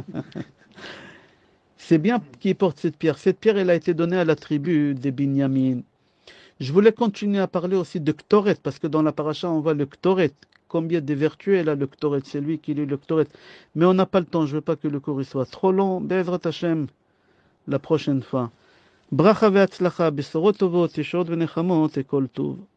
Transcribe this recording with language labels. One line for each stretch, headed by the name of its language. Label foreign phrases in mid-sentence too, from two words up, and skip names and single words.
French: C'est bien qu'il porte cette pierre. Cette pierre, elle a été donnée à la tribu des Binyamin. Je voulais continuer à parler aussi de Ktoret, parce que dans la paracha, on voit le Ktoret. Combien de vertus elle a le Ktoret? C'est lui qui lit le Ktoret. Mais on n'a pas le temps, je ne veux pas que le cours soit trop long.
Hebrew: בעזרת השם,
French: la prochaine fois.
Hebrew: ברכה והצלחה, בשורות טובות, ישועות ונחמות, וכל טוב.